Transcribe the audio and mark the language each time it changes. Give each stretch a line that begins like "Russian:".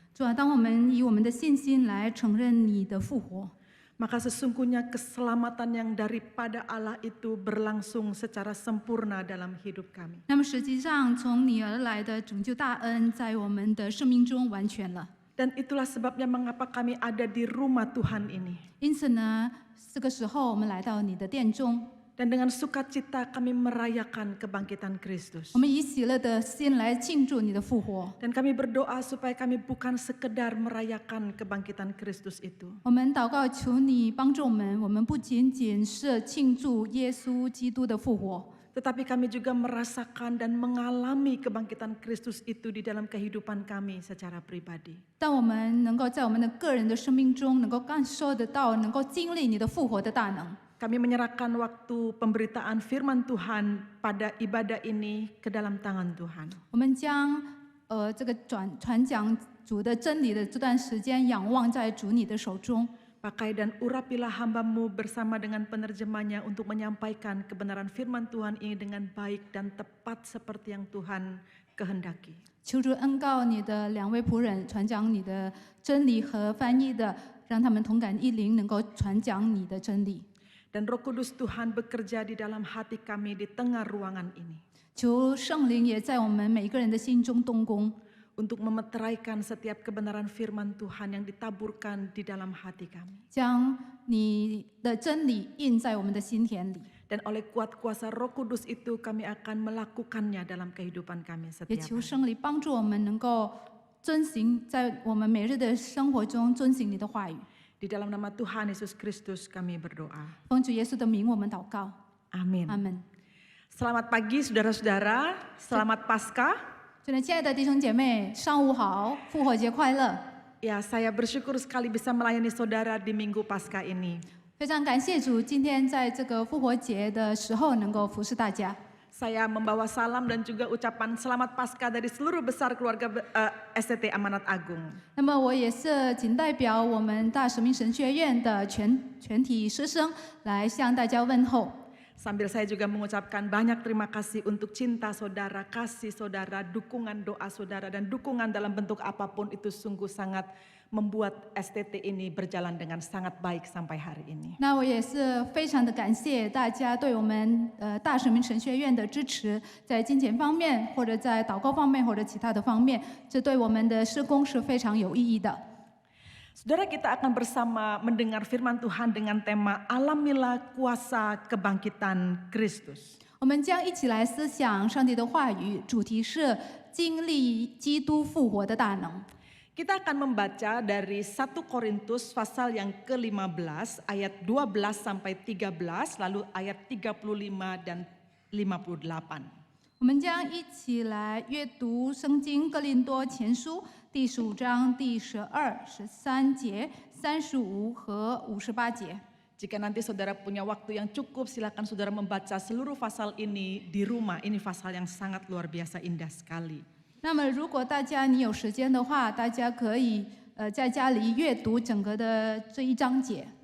Chinese: 主啊，当我们以我们的信心来承认你的复活，
Indonesian: maka sesungguhnya keselamatan yang daripada Allah itu berlangsung secara sempurna dalam hidup kami.
Chinese: 那么实际上从你而来的拯救大恩，在我们的生命中完全了。
Indonesian: Dan itulah sebabnya mengapa kami ada di rumah Tuhan ini.
Chinese: 因此呢，这个时候我们来到你的殿中，
Indonesian: Dan dengan sukacita kami merayakan kebangkitan Kristus.
Chinese: 我们以喜乐的心来庆祝你的复活。
Indonesian: Dan kami berdoa supaya kami bukan sekedar merayakan kebangkitan Kristus itu,
Chinese: 我们祷告，求你帮助我们不仅仅是庆祝耶稣基督的复活，
Indonesian: tetapi kami juga merasakan dan mengalami kebangkitan Kristus itu di dalam kehidupan kami secara pribadi.
Chinese: 但我们能够在我们的个人的生命中，能够感受得到，能够经历你的复活的大能。
Indonesian: Kami menyerahkan waktu pemberitaan firman Tuhan pada ibadah ini ke dalam tangan Tuhan.
Chinese: 我们将这个传讲主的真理的这段时间仰望在主你的手中。
Indonesian: Pakai dan urapilah hamba-Mu bersama dengan penerjemahnya untuk menyampaikan kebenaran firman Tuhan ini dengan baik dan tepat seperti yang Tuhan kehendaki.
Chinese: 求主恩告你的两位仆人，传讲你的真理和翻译的，让他们同感一灵，能够传讲你的真理。
Indonesian: Dan Roh Kudus Tuhan bekerja di dalam hati kami di tengah ruangan ini,
Chinese: 求圣灵也在我们每一个人的心中动工，
Indonesian: untuk memeteraikan setiap kebenaran firman Tuhan yang ditaburkan di dalam hati kami.
Chinese: 将你的真理印在我们的心田里。
Indonesian: Dan oleh kuat kuasa Roh Kudus itu kami akan melakukannya dalam kehidupan kami
Chinese: 也
Indonesian: setiap
Chinese: 求
Indonesian: hari.
Chinese: 圣灵帮助我们能够遵行，在我们每日的生活中遵行你的话语。
Indonesian: Di dalam nama Tuhan Yesus Kristus kami berdoa.
Chinese: 奉主耶稣的名，我们祷告，
Indonesian: Amin.
Chinese: 阿门。
Indonesian: Selamat pagi saudara-saudara, selamat Paskah.
Chinese: 真的，亲爱的弟兄姐妹，上午好，复活节快乐！
Indonesian: Ya, saya bersyukur sekali bisa melayani saudara di Minggu Paskah ini.
Chinese: 非常感谢主，今天在这个复活节的时候能够服侍大家。
Indonesian: Saya membawa salam dan juga ucapan selamat Paskah dari seluruh besar keluarga STT Amanat Agung.
Chinese: 那么我也是仅代表我们大使命神学院的全体师生来向大家问候。
Indonesian: Sambil saya juga mengucapkan banyak terima kasih untuk cinta saudara, kasih saudara, dukungan doa saudara, dan dukungan dalam bentuk apapun itu sungguh sangat membuat STT ini berjalan dengan sangat baik sampai hari ini.
Chinese: 那我也是非常的感谢大家对我们大使命神学院的支持，在金钱方面，或者在祷告方面，或者其他的方面，这对我们的施工是非常有意义的。
Indonesian: Saudara, kita akan bersama mendengar firman Tuhan dengan tema Alamilah Kuasa Kebangkitan Kristus.
Chinese: 我们将一起来思想上帝的话语，主题是经历基督复活的大能。
Indonesian: Kita akan membaca dari 1 Korintus pasal yang ke-15 ayat 12 sampai 13 lalu ayat 35 dan 58.
Chinese: 我们将一起来阅读圣经哥林多前书第15章第12、13节、35和58节。
Indonesian: Jika nanti saudara punya waktu yang cukup, silakan saudara membaca seluruh pasal ini di rumah. Ini pasal yang sangat luar biasa indah sekali.
Chinese: 那么，如果大家你有时间的话，大家可以在家里阅读整个的这一章节。